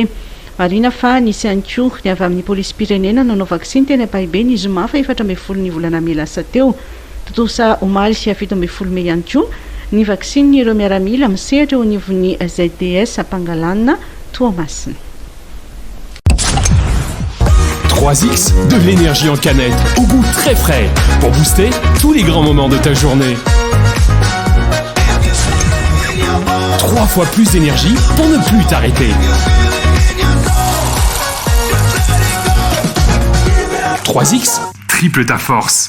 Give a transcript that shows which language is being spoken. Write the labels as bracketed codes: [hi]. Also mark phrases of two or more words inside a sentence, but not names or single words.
[mg] Marina fa nisy ihany koa ny avy amin'ny polisy pirenena nanao vaksiny teny Ampahibé ny zoma fa 14 ny volana May lasa teo. Totosa omaly sy 17 May ihany koa ny vaksiny ireo miaramila misehatra eo anivon'ny ZDS Pangalanina Toamasina. [fr] 3X, de l'énergie en canette, au goût très frais, pour booster tous les grands moments de ta journée. 3 fois plus d'énergie pour ne plus t'arrêter. 3X, triple ta force.